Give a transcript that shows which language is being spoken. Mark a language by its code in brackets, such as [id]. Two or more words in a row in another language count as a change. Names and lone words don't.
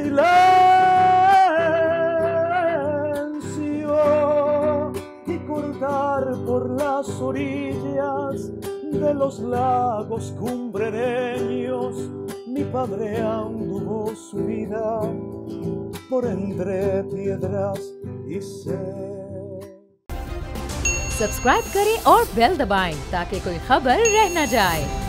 [es] silencio y cortar por las orillas de los lagos cumbrereños. Mi padre anduvo su vida por entre piedras y sed. [hi] सब्सक्राइब करें और बेल दबाएं ताकि कोई खबर रह न जाए।